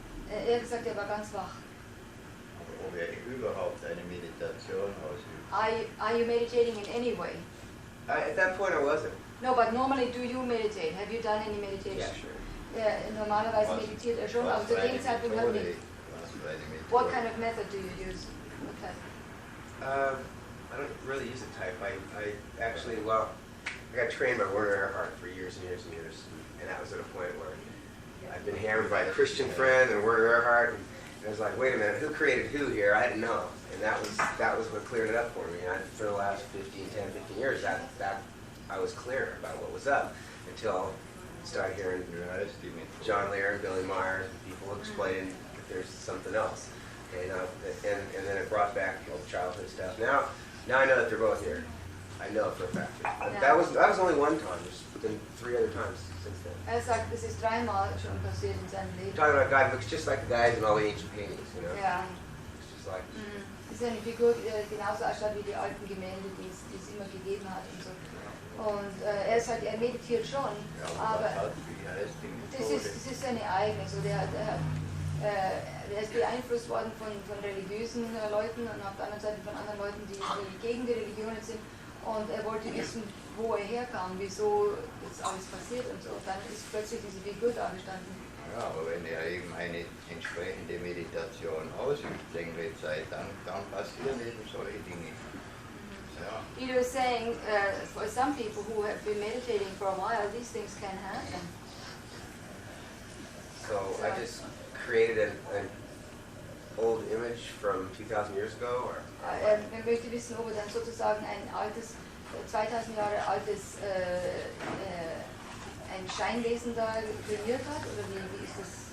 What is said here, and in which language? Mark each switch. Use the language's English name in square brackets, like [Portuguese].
[German] Er hat gesagt, er war ganz wach. Ob er überhaupt eine Meditation ausübt. [English] Are you meditating in any way? At that point I wasn't. No, but normally do you meditate? Have you done any meditation? Yeah, sure. [German] Normalerweise meditiert er schon, aber zu dem Zeitpunkt halt nicht. [English] What kind of method do you use? What type? I don't really use a type. I actually, I got trained by Werner Erhard for years and years and years, and that was at a point where I'd been hammered by a Christian friend and Werner Erhard, and I was like, wait a minute, who created who here? I didn't know, and that was what cleared it up for me. And for the last 15 years, that I was clear about what was up until I started hearing John Lear and Billy Meier and people explaining that there's something else. And then it brought back all the childhood stuff. Now I know that they're both here. I know for a fact. That was only one time. There's been 3 other times since then. [German] Sagt, das ist 3-mal schon passiert in seinem Leben. [English] Talking about a guy who looks just like the guys in all the ancient paintings, Yeah. It's just like. [German] Das ist eine Figur, die genauso ausschaut wie die alten Gemälde, die es immer gegeben hat und so. Und er sagt, er meditiert schon, aber das ist seine eigene. So der ist beeinflusst worden von religiösen Leuten und auf der anderen Seite von anderen Leuten, die gegen die Religionen sind. Und er wollte wissen, wo er herkam, wieso das alles passiert und so. Und dann ist plötzlich diese Figur da gestanden. Ja, aber wenn er eben eine entsprechende Meditation ausübt, längere Zeit, dann passieren eben solche Dinge. Ja. [English] He was saying, for some people who have been meditating for a while, these things can happen. So I just created an old image from 2,000 years ago, or? [German] Er möchte wissen, ob er dann sozusagen ein altes, 2000 Jahre altes ein Scheinwesen da kreiert hat, oder wie ist das?